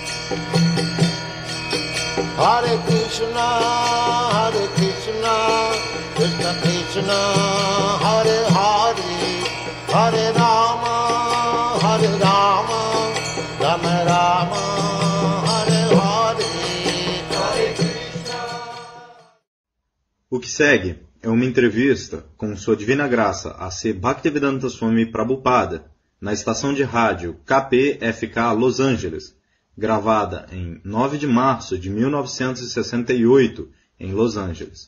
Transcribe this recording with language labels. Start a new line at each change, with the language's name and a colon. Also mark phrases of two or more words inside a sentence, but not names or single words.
Sanskrit: हरे कृष्ण कृष्ण कृष्ण हरे हरे हरे राम राम राम हरे हरे हरे कृष्ण.
Portuguese: O que segue é uma entrevista com Sua Divina Graça A.C. Bhaktivedanta Swami Prabhupada, na estação de rádio KPFK Los Angeles, gravada em 9 de março de 1968, em Los Angeles.